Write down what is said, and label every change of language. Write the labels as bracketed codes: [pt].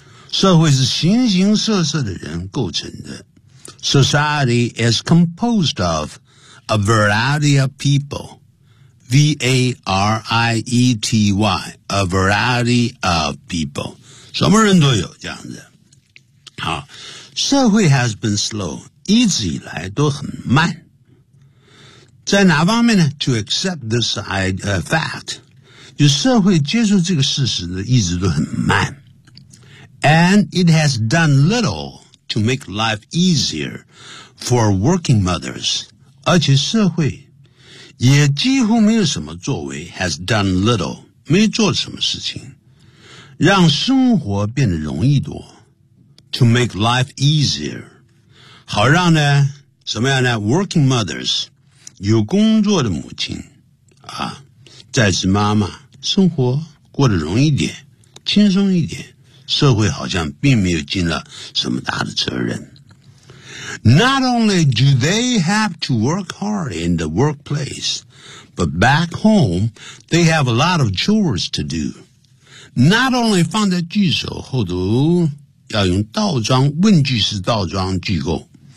[zh] 社会是形形色色的人构成的。 [en] Society is composed of a variety of people. V-A-R-I-E-T-Y, a variety of people. [zh] 什么人都有这样子。好，社会 [en] has been slow, [zh] 一直以来都很慢。在哪方面呢？ [en] To accept this fact, [zh] 就社会接受这个事实呢，一直都很慢。 [en] And it has done little to make life easier for working mothers. [zh] 而且社会也几乎没有什么作为， [en] has done little, [zh] 没做什么事情，让生活变得容易多。 [en] To make life easier. [zh] 好让呢，什么样呢？ [en] Working mothers, [zh] 有工作的母亲啊，在职妈妈，生活过得容易点，轻松一点。社会好像并没有尽了什么大的责任。 [en] Not only do they have to work hard in the workplace, but back home, they have a lot of chores to do. Not only [zh] 放在句首后头要用倒装，问句式倒装句构。